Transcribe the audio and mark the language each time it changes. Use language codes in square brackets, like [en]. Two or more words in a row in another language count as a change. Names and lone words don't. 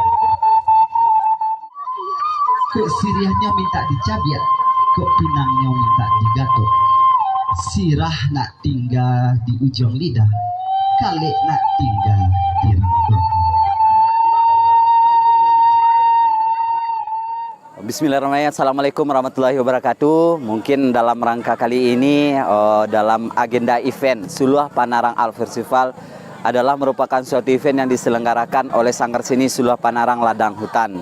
[min] Kok siriahnya minta dicabiat, kok pinangnya minta digatok. Sirah nak tinggal di ujung lidah, kali nak tinggal di rangkok. [ar] بسم الله الرحمن الرحيم. السلام عليكم ورحمة الله وبركاته. [id] Mungkin dalam rangka kali ini dalam agenda event Suluah Panarang Art Festival adalah merupakan suatu event yang diselenggarakan oleh Sanggar Seni Suluah Panarang Ladang Hutan.